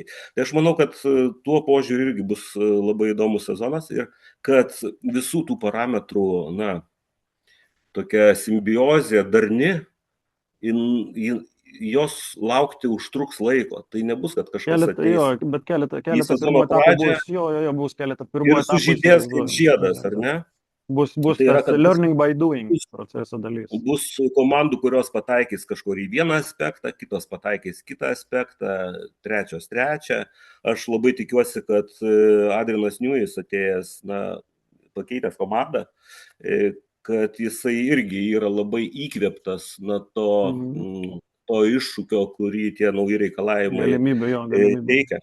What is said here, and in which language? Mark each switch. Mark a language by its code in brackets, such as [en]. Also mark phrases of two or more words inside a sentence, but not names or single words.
[lt] Tai aš manau, kad tuo požiūriu irgi bus labai įdomus sezonas ir kad visų tų parametrų, tokia simbiozė darni, jos laukti užtruks laiko. Tai nebus, kad kažkas ateis. Bet keletą pirmų etapų bus keletą pirmų etapų. Ir sužydės kaip žiedas, ar ne? Bus tas [en] learning by doing [lt] proceso dalis. Bus komandų, kurios pataikys kažkur į vieną aspektą, kitos pataikys kitą aspektą, trečios trečią. Aš labai tikiuosi, kad Adrianas Newey atėjęs, pakeitęs komandą, kad jisai irgi yra labai įkvėptas to iššūkio, kurį tie nauji reikalavimai teikia.